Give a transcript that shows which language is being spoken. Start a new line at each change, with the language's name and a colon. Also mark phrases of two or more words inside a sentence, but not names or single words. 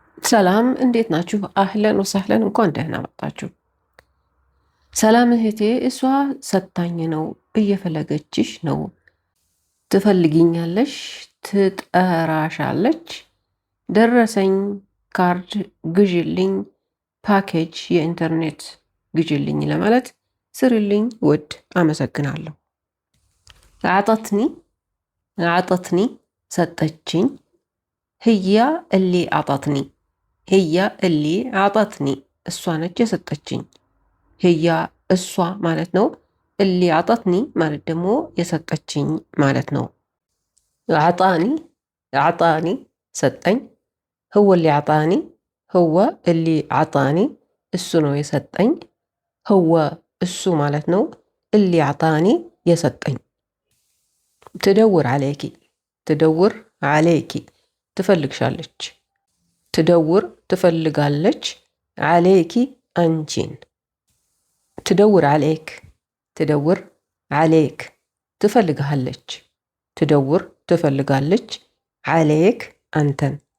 Amharic: ሰላም እንዴት ናችሁ?
Arabic: أهلا وسهلا
Amharic: እንኳን ደህና መጣችሁ። ሰላም እህቴ፣ እሷ ሰታኝ ነው፣ እየፈለገችሽ ነው፣ ትፈልጊኛለሽ፣ ትጠራሻለች፣ ደረሰኝ ካርድ ግዥልኝ፣ ፓኬጅ የኢንተርኔት ግዥልኝ ለማለት ስርልኝ ውድ አመሰግናለሁ። አጠትኒ ሰጠችኝ፣
Arabic: هي اللي أعطتني هي اللي أعطتني
Amharic: እሷ ነች የሰጠችኝ። ህያ እሷ ማለት ነው።
Arabic: اللي أعطتني
Amharic: ማለት ደግሞ የሰጠችኝ ማለት ነው።
Arabic: አጣኒ ሰጠኝ። هو اللي أعطاني هو اللي أعطاني እሱ
Amharic: ነው የሰጠኝ። ህወ እሱ ማለት ነው።
Arabic: اللي أعطاني
Amharic: የሰጠኝ።
Arabic: تدور عليكِ تدور عليكِ
Amharic: ትፈልግሻለች። ትደውር ትፈልጋለች። ዓለይኪ አንቺን።
Arabic: تدور عليك تدور عليك
Amharic: ትፈልግሃለች። ትደውር ትፈልጋለች። ዓለይክ አንተን።